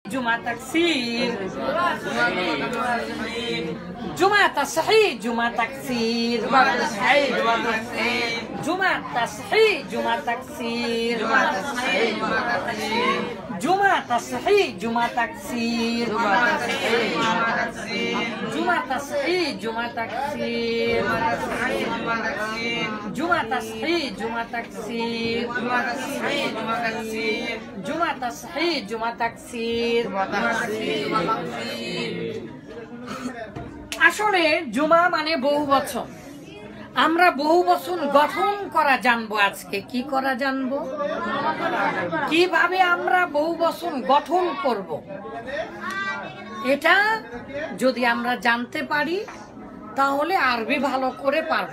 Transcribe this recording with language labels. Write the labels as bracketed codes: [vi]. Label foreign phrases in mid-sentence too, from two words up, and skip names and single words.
[ar] جمع تكسير، جمع تصحيح جمع تكسير، جمع تصحيح جمع تكسير، جمع تصحيح جمع تكسير, جمع تصحيح جمع تكسير، جمع تصحيح جمع تكسير، جمع تصحيح جمع تكسير. [bn] আসলে জুমা মানে বহু বচন। আমরা বহু বচন গঠন করা জানবো। আজকে কি করা জানবো, কিভাবে আমরা বহু বচন গঠন করব। এটা যদি আমরা জানতে পারি তাহলে আরবি ভালো করে পারব।